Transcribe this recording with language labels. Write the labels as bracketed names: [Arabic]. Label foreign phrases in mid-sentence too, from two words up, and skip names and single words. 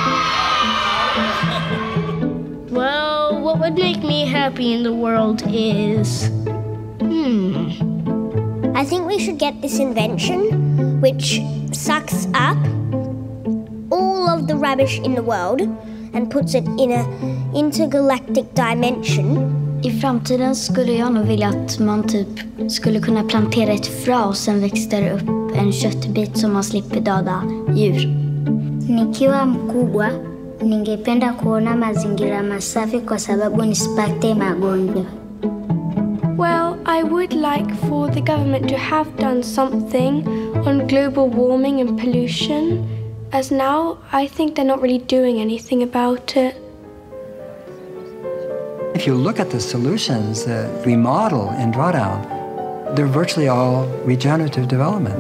[English] Well, what would make me happy in the world is... I think we should get this invention which sucks up all of the rubbish in the world and puts it in an intergalactic dimension. [Swedish] I framtiden skulle jag nog vilja att man typ skulle kunna plantera ett frö och sen växer det upp en köttbit så man slipper döda djur. [Swahili] Nikiwa mkubwa, ningependa kuona mazingira masafi kwa sababu nisipate magonjwa. [English] Well, I would like for the government to have done something on global warming and pollution, as now I think they're not really doing anything about it. if you look at the solutions that we model in Drawdown, they're virtually all regenerative development.